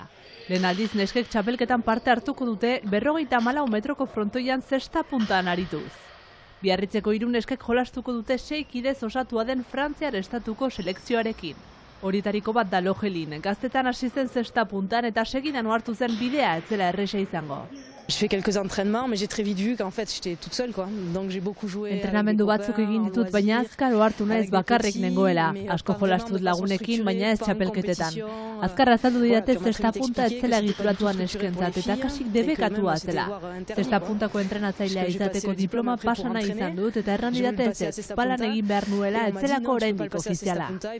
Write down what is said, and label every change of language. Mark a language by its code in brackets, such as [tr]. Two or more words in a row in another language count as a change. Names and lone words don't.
[eu] Lehen aldiz neskek txapelketan parte hartuko dute 54 metroko frontoian zesta puntan arituz. Biarritzeko 3 neskek jolastuko dute 6 kidez osatua den Frantziar estatuko selekzioarekin. Horietariko bat da Logelin, gaztetan hasi zen zesta puntan eta segidan hartu zen bidea ez zela erresa izango. [fr] Je fais quelques entraînements, mais j'ai très vite vu qu'en fait j'étais toute seule, quoi. Donc j'ai beaucoup joué. [eu] Entrenamendu batzuk egin ditut, baina azkar ohartu naiz bakarrik nengoela. Asko jolastut lagunekin, baina ez txapelketetan. Azkar azaldu didate zesta punta ez zela egituratuan eskentzat, eta kasik debekatua zela. Zesta puntako entrenatzailea izateko diploma pasana izan dut, eta erran didate ez palan egin behar nuela ez zelako oraindik ofiziala.